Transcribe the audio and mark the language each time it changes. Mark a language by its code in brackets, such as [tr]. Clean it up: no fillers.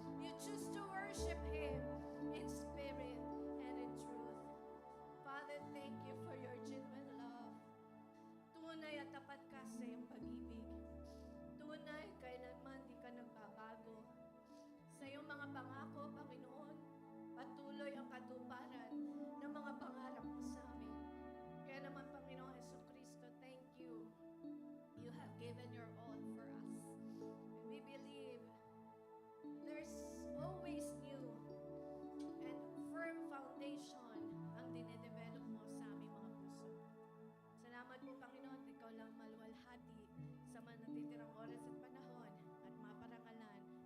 [en] You choose to worship Him in spirit and in truth. Father, thank you for your genuine love. [tl] Tunay at tapat ka sa iyong pag-ibig. Tunay, kailanman di ka nagbabago. Sa iyong mga pangako, Panginoon, patuloy ang katuparan ng mga pangarap mo sa amin. Kaya naman, Panginoon Hesukristo, [en] thank you. You have given your all for us. And we believe there's always new and firm foundation [tl] ang dinedevelop mo sa aming mga puso. Salamat po, Panginoon, ikaw lang maluwalhati sa mga natitirang oras at panahon at maparangalan.